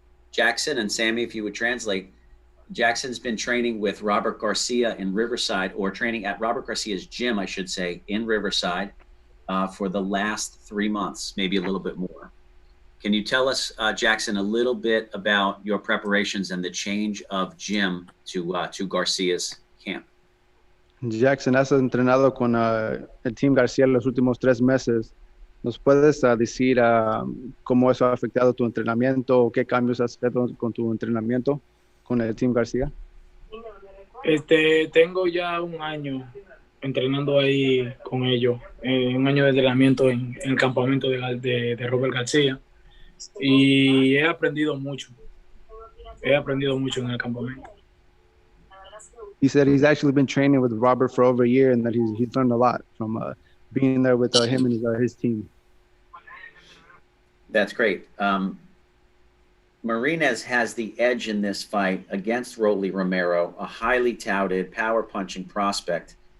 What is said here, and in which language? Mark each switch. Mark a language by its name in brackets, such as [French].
[English] Jackson and Sammy, if you would translate, Jackson's been training with Robert Garcia in Riverside, or training at Robert Garcia's gym, I should say, in Riverside for the last 3 months, maybe a little bit more. Can you tell us, Jackson, a little bit about your preparations and the change of gym to Garcia's camp? [Spanish] Jackson, has entrenado con el Team García los últimos 3 meses. ¿Nos puedes decir cómo eso ha afectado tu entrenamiento o qué cambios has hecho con tu entrenamiento con el Team García? Tengo ya un año entrenando ahí con ellos, un año de entrenamiento en el campamento de Robert García, y he aprendido mucho en el campamento. [English] He said he's actually been training with Robert for over a year and that he's learned a lot from being there with him and his team. That's great. Marinez has the edge in this fight against Rolando Romero, a highly touted power punching prospect.